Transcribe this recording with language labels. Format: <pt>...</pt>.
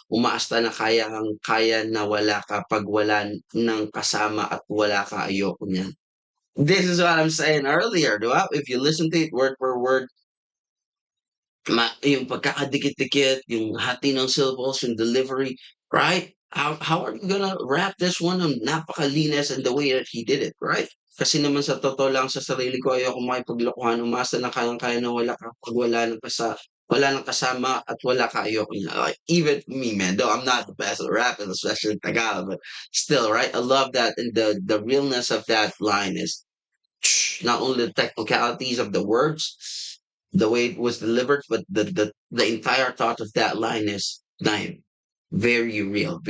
<tl>Umaasta na kaya na wala ka pag wala ng kasama at wala ka ayoko niyan.</tl> <en>This is what I'm saying earlier,</en> <tl>di ba?</tl> <en>If you listen to it word for word,</en> <tl>yung pagkakadikit-dikit, yung hati ng syllables, yung delivery,</tl> <en>right? How are you gonna wrap this one on</en> <tl>napakalinis</tl> <en>and the way that he did it, right?</en> <tl>Kasi naman sa totoo lang sa sarili ko, ayoko makipaglokohan, umasa na kayang-kaya na wala ka pag wala ng kasama at wala ka ayoko niya.</tl> <en>Like, even me, man, though I'm not the best at rapping, especially in Tagalog, but still, right? I love that, and the realness of that line is not only the technicalities of the words, the way it was delivered, but the entire thought of that line is damn, very real.</en>